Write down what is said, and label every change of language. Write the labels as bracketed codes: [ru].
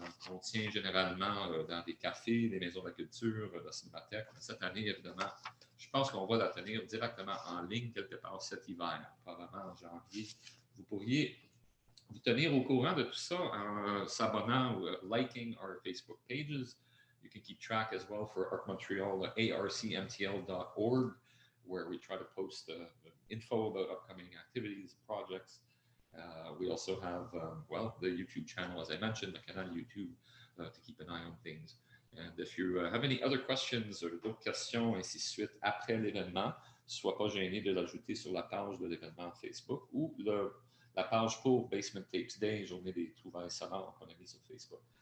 [fr] On tient généralement dans des cafés, des maisons de la culture, la cinémathèque. Cette année, évidemment, je pense qu'on va la tenir directement en ligne quelque part cet hiver, probablement en janvier. Vous pourriez vous tenir au courant de tout ça en s'abonnant ou [en] liking our Facebook pages. You can keep track as well for Arc Montreal, arcmtl.org, where we try to post info about upcoming activities, projects. We also have, the YouTube channel, as I mentioned, the canal YouTube, to keep an eye on things. And if you have any other questions or [fr] d'autres questions, ainsi de suite, après l'événement, sois pas gêné de l'ajouter sur la page de l'événement Facebook ou la page pour Basement Tapes Day, Journée des Trouvailles Sonores qu'on a mis sur Facebook.